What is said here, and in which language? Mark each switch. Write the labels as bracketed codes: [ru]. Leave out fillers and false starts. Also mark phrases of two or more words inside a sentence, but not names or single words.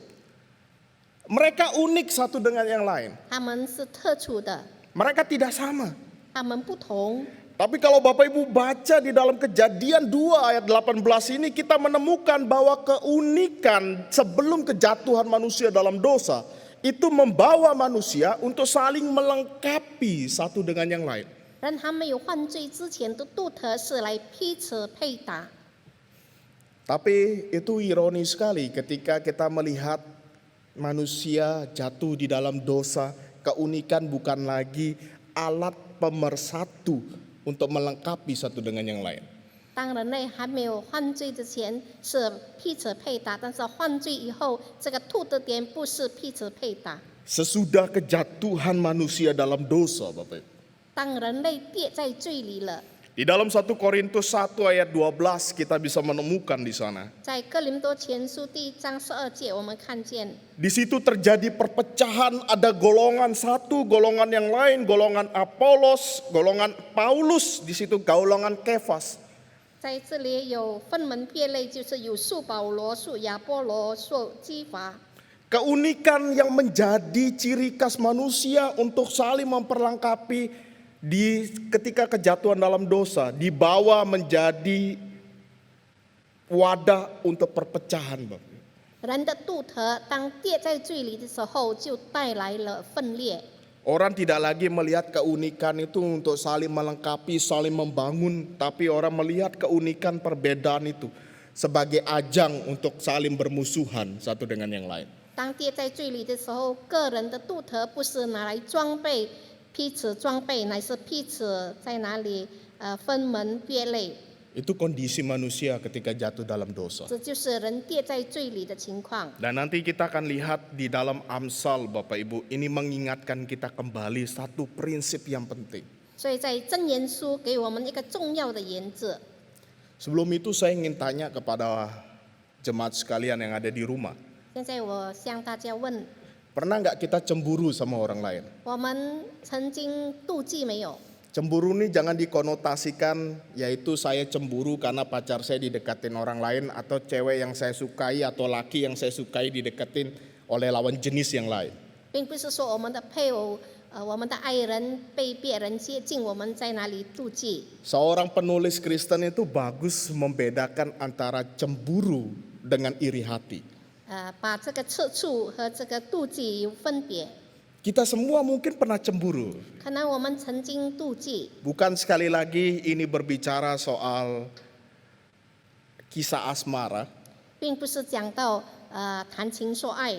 [id] Mereka unik satu dengan yang lain. [zh] 他们是特殊的， [id] Mereka tidak sama. [zh] 他们不同。 [id] Tapi kalau Bapak Ibu baca di dalam Kejadian 2 ayat 18 ini, kita menemukan bahwa keunikan sebelum kejatuhan manusia dalam dosa itu membawa manusia untuk saling melengkapi satu dengan yang lain. [zh] 人还没有犯罪之前的独特是来彼此配搭。 [id] Tapi itu ironi sekali ketika kita melihat manusia jatuh di dalam dosa, keunikan bukan lagi alat pemersatu untuk melengkapi satu dengan yang lain. [zh] 当人类还没有犯罪之前是彼此配搭，但是犯罪以后，这个独特点不是彼此配搭。 [id] Sesudah kejatuhan manusia dalam dosa, Bapak Ibu, [zh] 当人类跌在罪里了。 [id] Di dalam 1 Korintus 1 ayat 12 kita bisa menemukan di sana. [zh] 在哥林多前书第1章12节，我们看见 [id] Di situ terjadi perpecahan, ada golongan satu, golongan yang lain, golongan Apolos, golongan Paulus, di situ golongan Kefas. [zh] 在这里有分门别类，就是有属保罗、属亚波罗、属基法。 [id] Keunikan yang menjadi ciri khas manusia untuk saling memperlengkapi ketika kejatuhan dalam dosa dibawa menjadi wadah untuk perpecahan, Bapak. [zh] 人的独特，当跌在罪里的时候，就带来了分裂。 [id] Orang tidak lagi melihat keunikan itu untuk saling melengkapi, saling membangun, tapi orang melihat keunikan perbedaan itu sebagai ajang untuk saling bermusuhan satu dengan yang lain. [zh] 当跌在罪里的时候，个人的独特不是拿来装备彼此装备，乃是彼此在哪里分门别类。 [id] Itu kondisi manusia ketika jatuh dalam dosa. [zh] 这就是人跌在罪里的情况。 [id] Dan nanti kita akan lihat di dalam Amsal, Bapak Ibu, ini mengingatkan kita kembali satu prinsip yang penting. [zh] 所以在箴言书给我们一个重要的原则。 [id] Sebelum itu saya ingin tanya kepada jemaat sekalian yang ada di rumah. [zh] 现在我向大家问： [id] Pernah nggak kita cemburu sama orang lain? [zh] 我们曾经妒忌没有？ [id] Cemburu ini jangan dikonotasikan yaitu saya cemburu karena pacar saya didekatin orang lain atau cewek yang saya sukai atau laki yang saya sukai didekatin oleh lawan jenis yang lain. [zh] 并不是说我们的配偶、我们的爱人被别人接近，我们在哪里妒忌。 [id] Seorang penulis Kristen itu bagus membedakan antara cemburu dengan iri hati. [zh] 把这个吃醋和这个妒忌有分别。 [id] Kita semua mungkin pernah cemburu. [zh] 可能我们曾经妒忌， [id] Bukan sekali lagi ini berbicara soal kisah asmara. [zh] 并不是讲到谈情说爱。